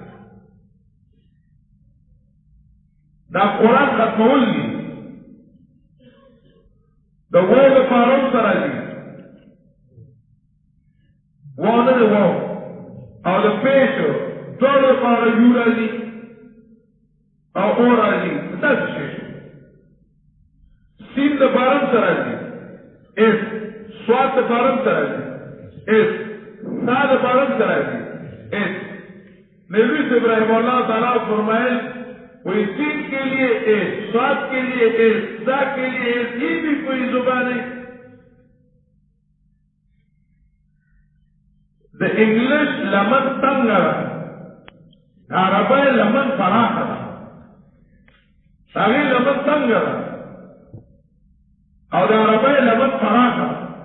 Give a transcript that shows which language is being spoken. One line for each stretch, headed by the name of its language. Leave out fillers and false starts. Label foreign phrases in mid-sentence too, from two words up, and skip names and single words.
Pashto: دا قرآن ختمول دي د واو د پاره سره راځي، واو نه دی واو او د پیشو دواړو لپاره یو راځي او او راځي. داسې شی سین د بارم سره راځي اس، سواد د بارم سره راځي اس، سا د بارم سره راځي اس.
Urdu: نبی ابراہیم اللہ تعالیٰ فرمائے کوئی سین کے لیے اس، سواد کے لیے اس، دا کے لیے اس، یہ بھی کوئی زبان ہے.
Pashto: د انګلیش لمن څنګه ده، عربی لمن فراخه ده. هغې لمن څنګه ده او د عربی لمن فراخه ده.